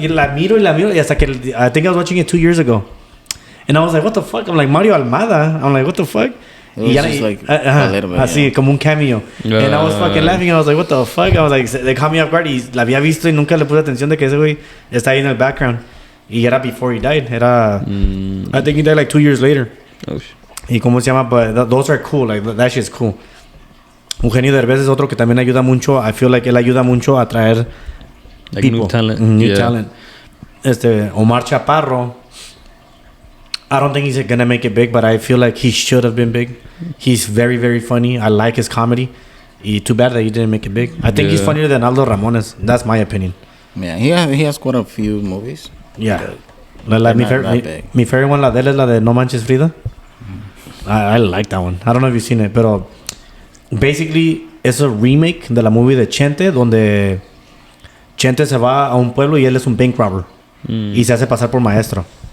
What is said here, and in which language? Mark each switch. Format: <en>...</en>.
<es>Y la miro y hasta que</es> <en>I think I was watching it 2 years ago. And I was like, what the fuck? I'm like, Mario Almada. I'm like, what the fuck? It was just like a little bit,</en> <es>así,</es> <en>yeah.</en> <es>como un cameo.</es> <en>And I was fucking laughing. And I was like, what the fuck? I was like, they caught me off guard.</en> <es>Y la había visto y nunca le puse atención de que ese güey está ahí en el background. Y era</es> <en>before he died.</en> <es>Era...</es> <en>I think he died like 2 years later. Oh, shit.</en> <es>Y cómo se llama,</es> <en>but those are cool. Like, that shit's cool.</en> <es>Eugenio Derbez es otro que también ayuda mucho.</es> <en>I feel like</en> <es>él ayuda mucho a traer</es> <en>Like people. new talent. New Yeah. talent. Omar Chaparro. I don't think he's gonna make it big, but I feel like he should have been big. He's very, very funny. I like his comedy. Y too bad that he didn't make it big. I think he's Yeah. funnier than Aldo Ramones. That's my opinion. Yeah, he has quite a few movies. Yeah. They're</en> <es>Mi</es> <en>not that big.</en> <es>mi</es> <en>favorite one,</en> <es>la de él es la de No Manches Frida.</es> <en>I like that one. I don't know if you've seen it,</en> <es>pero basically es a remake de la movie de Chente, donde Chente se va a un pueblo y él es un bank robber y se hace pasar por maestro.</es>